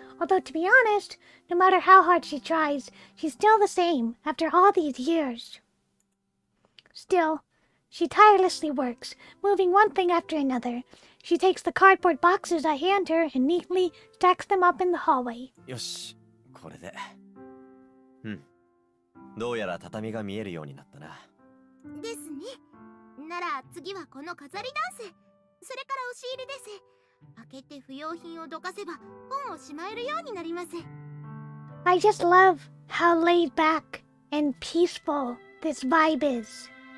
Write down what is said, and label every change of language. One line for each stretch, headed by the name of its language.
English: Although, to be honest, no matter how hard she tries, she's still the same after all these years. Still, she tirelessly works, moving one thing after another. She takes the cardboard boxes I hand her and neatly stacks them up in the hallway.
Japanese: Yosh, これで。どうやら畳が見えるようになったな。ですね。なら次はこの飾りダンス。それから押し入れです。開けて不要品をどかせば本をしまえるようになります。
English: I just love how laid back and peaceful this vibe is.